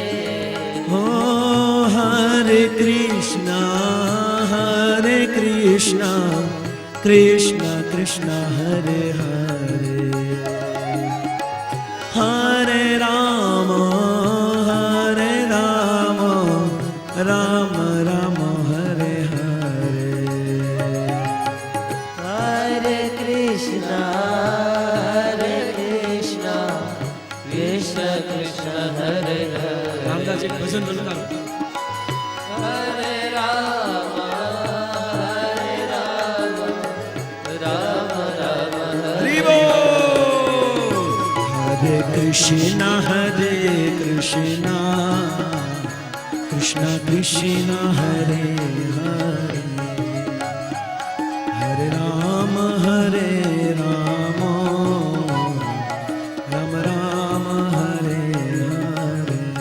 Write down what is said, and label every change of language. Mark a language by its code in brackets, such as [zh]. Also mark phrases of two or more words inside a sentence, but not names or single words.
[sa] Oh, Hare Krishna Krishna Krishna Hare Hare Hare Rama Rama Rama Hare Hare Hare Krishna Krishna Krishna Hare Hare [gu] રામદાસ એક ભજન બોલતા [sa] Hare Rama Rama Rama હરિ બોલ Hare Krishna Krishna Krishna Hare Hare Hare Rama Rama Rama Hare Hare